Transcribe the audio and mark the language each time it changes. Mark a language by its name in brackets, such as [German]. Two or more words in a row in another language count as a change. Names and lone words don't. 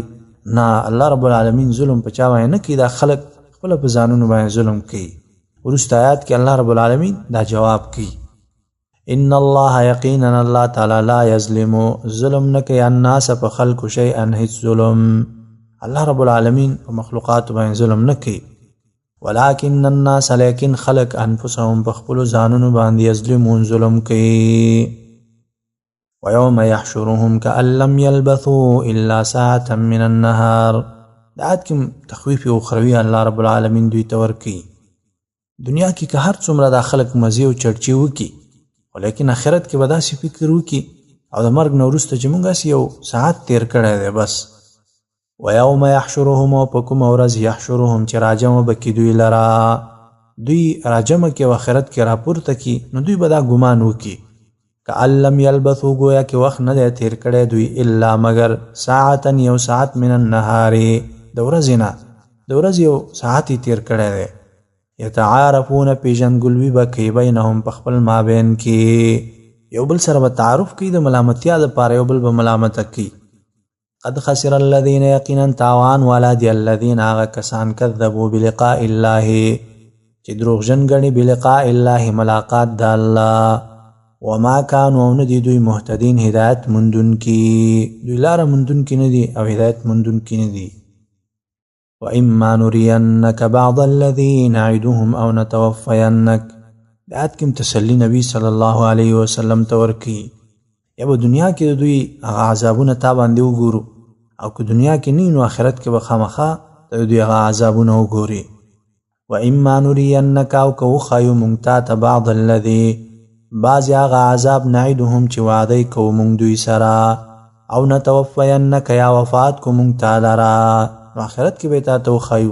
[Pashto] نه، الله رب العالمین ظلم په چا باندې نه کوي، دا خلک خپله په ځانونو باندې ظلم کوي. وروسته آیات کې الله رب العالمین دا جواب کوي، [Arabic] ان الله [Pashto] یقینا الله تعالی [Arabic] لا یظلم [Pashto] ظلم نه کوي الناس په خلکو شیئا هیڅ ظلم. الله رب العالمین په مخلوقات باندې ظلم نه کوي، [Arabic] ولكن الناس [Pashto] لیکن خلق انفسهم په خپلو ځانونو باندې یظلمون ظلم کوي. [Arabic] ویوم یحشرهم کأن لم یلبثوا الا ساعة من النهار، [Pashto] د آیات کې تخویف اخروي الله رب العالمین دوی ته ورکوي. دنیا کې که هر څومره دا خلق مزې او چرچې وکړي ولیکن آخرت کې به داسې فکر وکړي او د مرګ نه وروسته چې موږ هسې یو ساعت تیر کړی دی بس. [Arabic] ویوم یحشرهم [Pashto] او په کومه ورځ یحشرهم چې راجمع به کړي دوی لره، دوی راجمع کې او آخرت کې راپورته کړي نو دوی به دا ګمان وکړي [Arabic] کأن لم یلبثوا [Pashto] گویا کې وخت نه دی تیر کړی دوی الا مگر ساعتا یو ساعت [Arabic] من النهار [Pashto] د ورځې نه، د ورځې یو ساعت یې تیر کړی دی. یتعارفون پیژندګلوي به کوي بینهم په خپل مابین کې، یو بل سره به تعارف کوي د ملامتیا دپاره، یو بل به ملامته کوي. [Arabic] قد خسر الذین [Pashto] یقینا تاوان والا دی الذین هغه کسان [Arabic] کذبوا بلقاء الله [Pashto] چې دروغجن ګڼي [Arabic] بلقاء الله [Pashto] ملاقات د الله، [Arabic] وما كانوا [Pashto] ندي دوی مهتدین هدایت مندون کی، دوی لاره مندون کی ندي او هدایت مندون کی ندي. [Arabic] وإما نرينك بعض الذي نعدهم او نتوفينك، [Pashto] د آیات کې تسلی نبی [Arabic] صلی الله علیه وسلم [Pashto] ته ورکي، یا به دنیا کې د دوی هغه عذابونه تا باندې وګورو او که دنیا کې نه نو آخرت کې به خامخا د دوی هغه عذابونه وګوري. [Arabic] وإما نرينك [Pashto] او که وښایو موږ تا ته [Arabic] بعض الذي [Pashto] بعضې هغه عذاب نعدهم چې وعده کوو موږ دوی سره، او نتوفینک یا وفات کو موږ تا لره نو آخرت کې به تا ته وښایو.